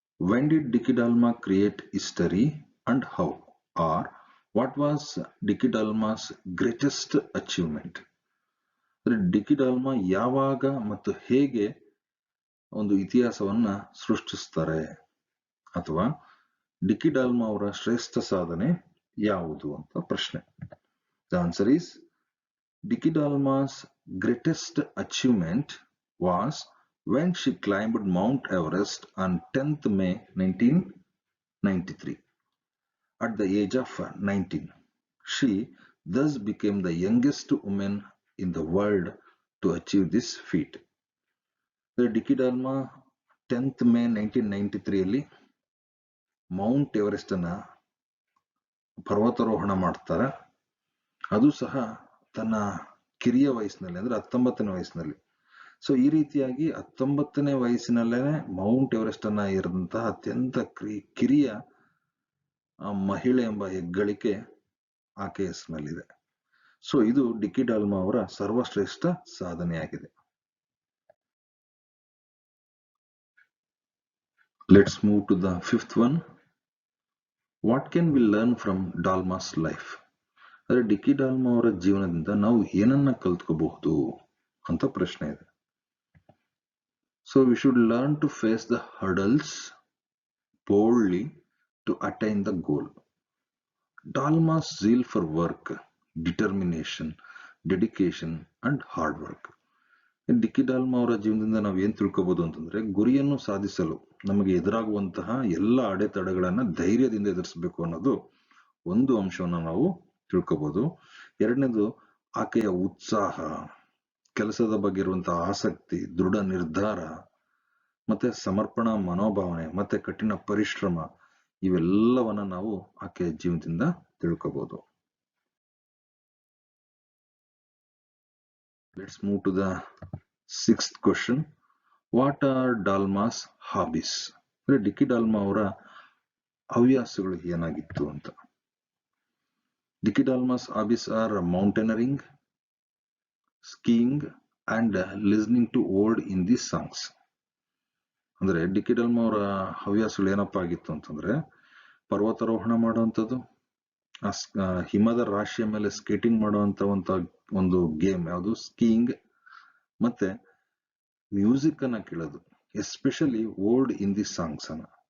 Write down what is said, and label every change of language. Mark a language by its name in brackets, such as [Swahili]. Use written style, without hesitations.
[English] When did Dicky Dolma create history and how? Or what was Dicky Dolma's greatest achievement? [Kannada] ಅಂದ್ರೆ ಡಿಕ್ಕಿ ಡಾಲ್ಮಾ ಯಾವಾಗ ಮತ್ತು ಹೇಗೆ ಒಂದು ಇತಿಹಾಸವನ್ನ ಸೃಷ್ಟಿಸ್ತಾರೆ, ಅಥವಾ ಡಿಕ್ಕಿ ಡಾಲ್ಮಾ ಅವರ ಶ್ರೇಷ್ಠ ಸಾಧನೆ ಯಾವುದು ಅಂತ ಪ್ರಶ್ನೆ. [English] The answer is Dicky Dalma's greatest achievement was when she climbed Mount Everest on 10th May 1993. At the age of 19, she thus became the youngest woman in the world to achieve this feat. [Kannada] ಡಿಕ್ಕಿ ಡಾಲ್ಮಾ 10th May 1993 ಅಲ್ಲಿ Mount Everest ಅನ್ನ ಪರ್ವತಾರೋಹಣ ಮಾಡ್ತಾರೆ. ಅದು ಸಹ ತನ್ನ ಕಿರಿಯ ವಯಸ್ಸಿನಲ್ಲಿ, ಅಂದ್ರೆ 19ನೇ ವಯಸ್ಸಿನಲ್ಲಿ. ಸೊ ಈ ರೀತಿಯಾಗಿ 19ನೇ ವಯಸ್ಸಿನಲ್ಲೇನೆ ಮೌಂಟ್ ಎವರೆಸ್ಟ್ ಅನ್ನ ಏರಿದಂತಹ ಅತ್ಯಂತ ಕಿರಿಯ ಮಹಿಳೆ ಎಂಬ ಹೆಗ್ಗಳಿಕೆ ಆಕೆ ಹೆಸರಿನಲ್ಲಿದೆ. ಸೊ ಇದು ಡಿಕ್ಕಿ ಡಾಲ್ಮಾ ಅವರ ಸರ್ವಶ್ರೇಷ್ಠ ಸಾಧನೆಯಾಗಿದೆ. [English] Let's move to the fifth one. What can we learn from Dalma's life? [Kannada] ಅಂದರೆ ಡಿಕ್ಕಿ ಡಾಲ್ಮಾ ಅವರ ಜೀವನದಿಂದ ನಾವು ಏನನ್ನ ಕಲ್ತ್ಕೋಬಹುದು ಅಂತ ಪ್ರಶ್ನೆ ಇದೆ. [English] So we should learn to face the hurdles boldly to attain the goal. Dalma's zeal for work, determination, dedication and hard work. [Kannada] ಡಿಕ್ಕಿ ಡಾಲ್ಮಾ ಅವರ ಜೀವನದಿಂದ ನಾವು ಏನ್ ತಿಳ್ಕೋಬಹುದು ಅಂತಂದ್ರೆ, ಗುರಿಯನ್ನು ಸಾಧಿಸಲು ನಮಗೆ ಎದುರಾಗುವಂತಹ ಎಲ್ಲ ಅಡೆತಡೆಗಳನ್ನ ಧೈರ್ಯದಿಂದ ಎದುರಿಸಬೇಕು ಅನ್ನೋದು ಒಂದು ಅಂಶವನ್ನ ನಾವು ತಿಳ್ಕೋಬಹುದು. ಎರಡನೇದು ಆಕೆಯ ಉತ್ಸಾಹ, ಕೆಲಸದ ಬಗ್ಗೆ ಇರುವಂತಹ ಆಸಕ್ತಿ, ದೃಢ ನಿರ್ಧಾರ, ಮತ್ತೆ ಸಮರ್ಪಣಾ ಮನೋಭಾವನೆ, ಮತ್ತೆ ಕಠಿಣ ಪರಿಶ್ರಮ, ಇವೆಲ್ಲವನ್ನ ನಾವು ಆಕೆಯ ಜೀವನದಿಂದ ತಿಳ್ಕೋಬಹುದು. [English] Let's move to the sixth question. What are Dalma's hobbies? [Kannada] ಅಂದ್ರೆ ಡಿಕ್ಕಿ ಡಾಲ್ಮಾ ಅವರ ಹವ್ಯಾಸಗಳು ಏನಾಗಿತ್ತು ಅಂತ. [English] Dicky Dolma's hobbies are mountaineering, skiing and listening to old Hindi songs. [Kannada] ಅಂದ್ರೆ ಡಿಕ್ಕಿ ಡಾಲ್ಮಾ ಅವರ ಹವ್ಯಾಸಗಳು ಏನಪ್ಪಾ ಆಗಿತ್ತು ಅಂತಂದ್ರೆ, ಪರ್ವತಾರೋಹಣ ಮಾಡುವಂಥದ್ದು, ಹಿಮದ ರಾಶಿಯ ಮೇಲೆ ಸ್ಕೇಟಿಂಗ್ ಮಾಡುವಂತ ಒಂದು ಗೇಮ್ ಯಾವುದು ಸ್ಕೀಯಿಂಗ್, ಮತ್ತೆ ಮ್ಯೂಸಿಕ್ ಅನ್ನ ಕೇಳೋದು, [English] especially old Hindi songs [Kannada] ಅನ್ನ.